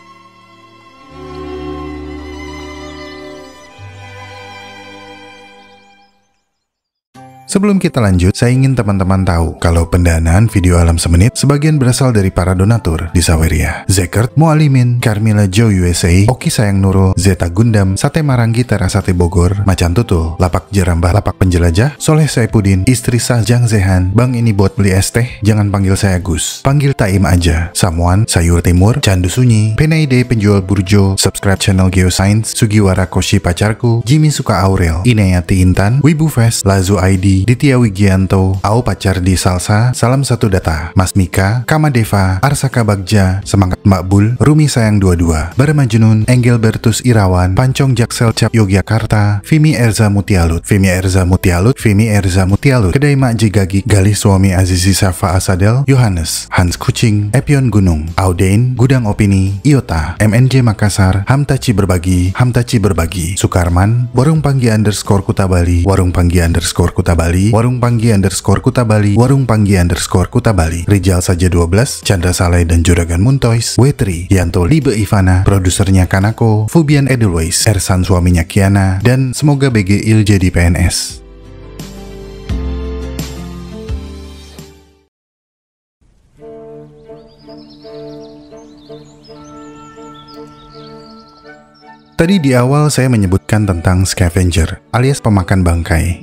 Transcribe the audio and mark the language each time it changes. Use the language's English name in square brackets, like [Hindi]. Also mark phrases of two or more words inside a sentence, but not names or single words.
[Indonesian] Sebelum kita lanjut, saya ingin teman-teman tahu kalau pendanaan video Alam Semenit sebagian berasal dari para donatur di Saweria, Zekert, Mualimin, Carmila Joe USA, Oki Sayang Nurul, Zeta Gundam, Sate Maranggi Terasate Bogor, Macan Tutul, Lapak Jerambah, Lapak Penjelajah, Soleh Saipudin, Istri Sah Jang Zehan, Bang ini buat beli es teh, jangan panggil saya Gus, panggil Taim aja, Samuan, Sayur Timur, Candu Sunyi, Penaide Penjual Burjo, subscribe channel Geoscience, Sugiwara Koshi Pacarku, Jimmy Suka Aurel, Inayati Intan, Wibu Fest, Lazu ID, Ditya Wigianto, Au Pacar di Salsa, Salam Satu Data, Mas Mika, Kamadeva, Arsaka Bagja, Semangat Mbak Bul, Rumi Sayang 22, Barmajunun, Engelbertus Irawan, Pancong Jaksel Cap Yogyakarta, Vimi Erza Mutialut, Vimi Erza Mutialut, Vimi Erza Mutialut, Kedai Mak Jigagi, Galih Suami Azizi Safa Asadel, Yohanes, Hans Kucing, Epion Gunung, Audain, Gudang Opini, Iota, MNJ Makassar, Hamtaci Berbagi, Sukarman, Warung Panggi _ Kuta Bali, Warung Panggi _ Kuta Bali, Warung Panggi _ Kuta Bali, Warung Panggi _ Kuta Bali, Rijal Saja 12, Chandra Saleh dan Juragan Muntois, Wetri, Yanto Libe Ivana, produsernya Kanako, Fubian Edelweiss, Ersan suaminya Kiana, dan semoga BG Il jadi PNS. Tadi di awal saya menyebutkan tentang scavenger alias pemakan bangkai.